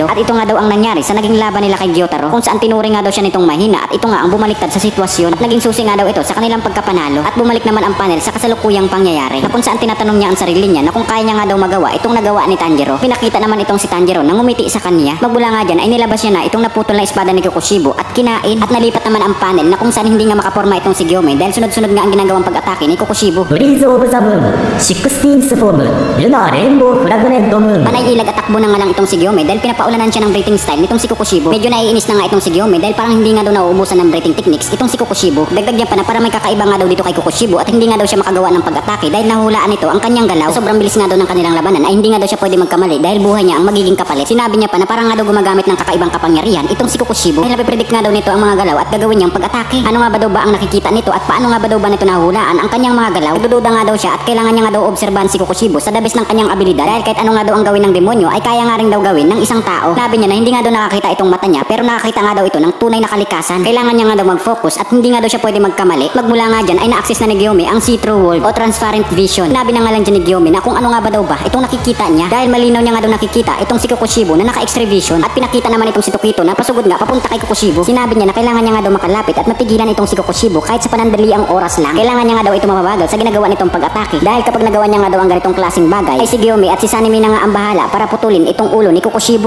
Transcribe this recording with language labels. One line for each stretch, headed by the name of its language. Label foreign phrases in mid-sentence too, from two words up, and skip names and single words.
Filipino: At ito nga daw ang nangyari sa naging laban nila kay Gyotaro kung saan tinuring nga daw siya nitong mahina at ito nga ang bumaliktad sa sitwasyon at naging susi nga daw ito sa kanilang pagkapanalo at bumalik naman ang panel sa kasalukuyang pangyayari na kung saan tinatanong niya ang sarili niya na kung kaya niya nga daw magawa itong nagawa ni Tanjiro. Pinakita naman itong si Tanjiro na ngumiti sa kanya. Magmula nga dyan ay nilabas niya na itong naputol na espada ni Kokushibo at kinain at nalipat naman ang panel na kung saan hindi nga makaporma itong si Gyome dahil sunod-sunod nga ang ginagawang pag-atake ni Kokushibo.
English: Breath of the Moon, 16th Form, Lunar Rainbow Fragment Moon.
Filipino: Panay ilag at takbo na nga lang itong si Gyome dahil pinapaulanan siya ng
English: breathing style
Filipino: nitong si Kokushibo. Medyo naiinis na nga itong si Gyome dahil parang hindi nga daw nauubusan ng
English: breathing techniques
Filipino: itong si Kokushibo. Dagdag niya pa na para may kakaiba nga daw dito kay Kokushibo at hindi nga daw siya makagawa ng pag-atake dahil nahulaan nito ang kanyang galaw. Sobrang bilis nga daw ng kanilang labanan ay hindi nga daw siya pwede magkamali dahil buhay niya ang magiging kapalit. Sinabi niya pa na parang nga daw gumagamit ng kakaibang kapangyarihan itong si Kokushibo dahil napipredict nga daw nito ang mga galaw at gagawin niyang pag-atake. Ano nga ba daw ba ang nakikita nito at paano nga ba daw ba nito nahulaan ang kanyang mga galaw? Nagdududa nga daw siya at kailangan niya nga daw obserbahan si Kokushibo sa dabis ng kanyang abilidad dahil kahit ano nga daw ang gawin ng demonyo ay kaya nga rin daw gawin ng isang tao. Sabi niya na hindi nga daw nakakita itong mata niya pero nakakita nga daw ito ng tunay na kalikasan. Kailangan niya nga daw mag-focus at hindi nga daw siya pwede magkamali. Magmula nga dyan ay na-access na ni Gyome ang
English: see-through world
Filipino: o
English: transparent vision.
Filipino: Sinabi na nga lang dyan ni Gyome na kung ano nga ba daw ba itong nakikita niya dahil malinaw niya nga daw nakikita itong si Kokushibo na naka-
English: X-ray vision
Filipino: at pinakita naman itong si Tokito na pasugod nga papunta kay Kokushibo. Sinabi niya na kailangan niya nga daw makalapit at mapigilan itong si Kokushibo kahit sa panandaliang oras lang. Kailangan niya nga daw ito mababagal sa ginagawa nitong pag-atake dahil kapag nagawa niya nga daw ang ganitong klaseng bagay ay si Gyome at si Sanemi na nga ang bahala para putulin itong ulo ni Kokushibo.